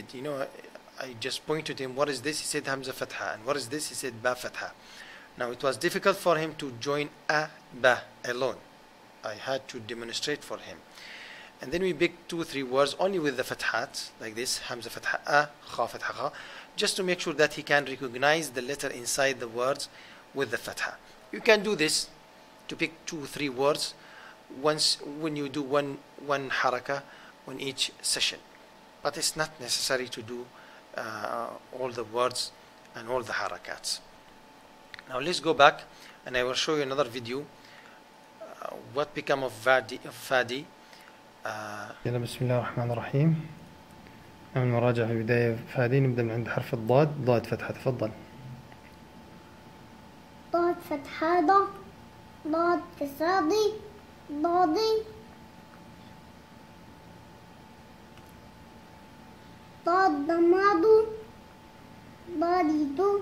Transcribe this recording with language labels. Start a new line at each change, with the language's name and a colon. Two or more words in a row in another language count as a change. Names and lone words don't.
English: You know, I just pointed him, what is this? He said
Arabic: همزة فتحة.
English: And what is this? He said
Arabic: باء فتحة.
English: Now it was difficult for him to join a, ba alone. I had to demonstrate for him. And then we picked 2-3 words only with the fathat, like this,
Arabic: همزة فتحة أ، خاء فتحة خ,
English: just to make sure that he can recognize the letter inside the words with the fatha. You can do this to pick 2-3 words once when you do one haraka on each session. But it's not necessary to do all the words and all the harakats. Now let's go back and I will show you another video what become of Fadi.
Arabic: يلا بسم الله الرحمن الرحيم. نعمل مراجعة في البداية. فادي نبدأ من عند حرف الضاد. ضاد فتحة، تفضل. ضاد فتحة ضاد، ضاد كسرة ضي، ضادي، ضاد ضمادو، ضاديدو،